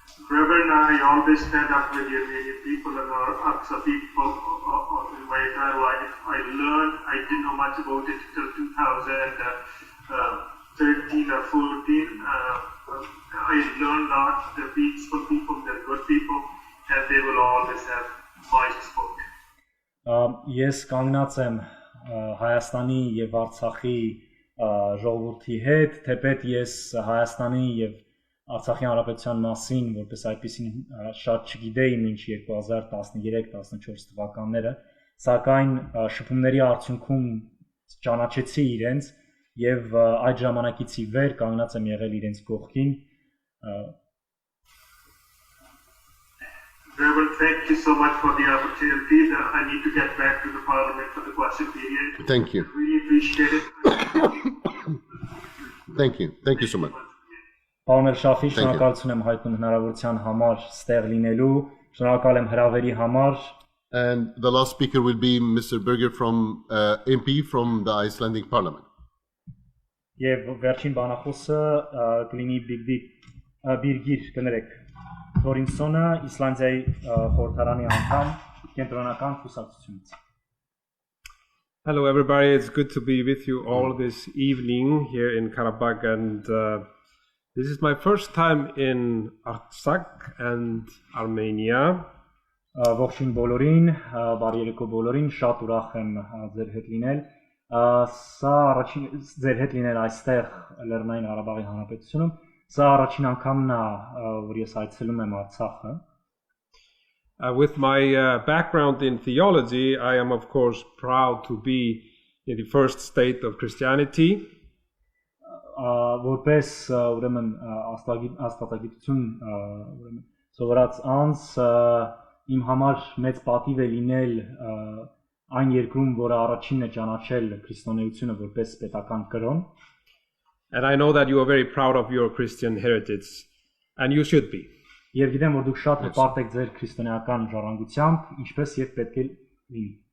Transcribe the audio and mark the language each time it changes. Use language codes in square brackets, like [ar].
[en] Reverend, I always stand up with the Armenian people and our Aqsa people in my entire life. I didn't know much about it until 2013 or 14. I learned that they're peaceful people, they're good people, and they will always have my support. [hy] Ես կանգնած եմ Հայաստանի եւ Արցախի ժողովրդի հետ, թեպետ ես Հայաստանի եւ Արցախի հանրապետության մասին որպես այդպեսին շատ չգիտեի մինչ 2013-14 թվականները, սակայն շփումների արդյունքում ճանաչեցի իրենց եւ այդ ժամանակից ի վեր կանգնած եմ եղել իրենց կողքին։ [en] Reverend, thank you so much for the opportunity. I need to get back to the Parliament for the question period. Thank you. Really appreciate it. Thank you. Thank you so much. [hy] Պարոն Էլ Շաֆի, շնորհակալություն եմ հայտնում հնարավորության համար ստեղ լինելու, շնորհակալ եմ հրավերի համար։ [en] And the last speaker will be Mr. Berger from MP from the Icelandic Parliament. [hy] Եվ վերջին բանախոսը կլինի Բիրգիր Թոռարինսոնը, Իսլանդիայի խորհրդարանի անդամ, կենտրոնական կուսակցությունից։ [en] Hello everybody, it's good to be with you all this evening here in Karabakh, and this is my first time in Artsakh and Armenia. [hy] Ողջույն բոլորին, բարի երեկո բոլորին, շատ ուրախ եմ ձեր հետ լինել։ Սա առաջին ձեր հետ լինել այստեղ Լեռնային Ղարաբաղի Հանրապետությունում։ Սա առաջին անգամն է, որ ես այցելում եմ Արցախը։ [en] With my background in theology, I am of course proud to be in the first state of Christianity. [hy] Որպես ուրեմն աստվածագիտություն ուրեմն սովորած անձ իմ համար մեծ պատիվ է լինել այն երկրում, որը առաջինն է ճանաչել քրիստոնեությունը որպես պետական կրոն։ [en] And I know that you are very proud of your Christian heritage, and you should be. [hy] Եվ գիտեմ, որ դուք շատ հպարտ եք ձեր քրիստոնեական ժառանգությամբ, ինչպես եւ պետք է լինի։